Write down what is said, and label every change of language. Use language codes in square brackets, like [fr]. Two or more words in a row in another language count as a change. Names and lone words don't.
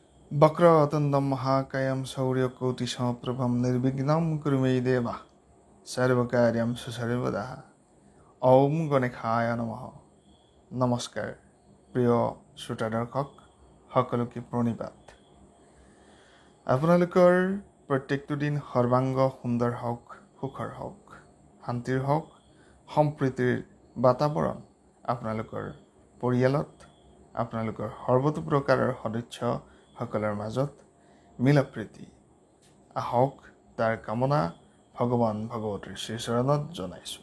[sa] वक्रतुण्डं महाकायं शौर्यकोटिसमप्रभं निर्विघ्नं कुरु मे देव सर्वकार्येषु सर्वदा। ওম গণেশায় নমঃ। [as] নমস্কাৰ প্ৰিয় শ্ৰোতা দৰ্শক সকলোকে প্ৰণিপাত। আপোনালোকৰ প্ৰত্যেকটো দিন সৰ্বাংগ সুন্দৰ হওক, সুখৰ হওক, শান্তিৰ হওক, সম্প্ৰীতিৰ বাতাবৰণ আপোনালোকৰ পৰিয়ালত, আপোনালোকৰ সৰ্বতো প্ৰকাৰৰ সদস্য সকলৰ মাজত মিলাপ্ৰীতি আহক, তাৰ কামনা ভগৱান ভগৱতীৰ শ্ৰীচৰণত জনাইছোঁ।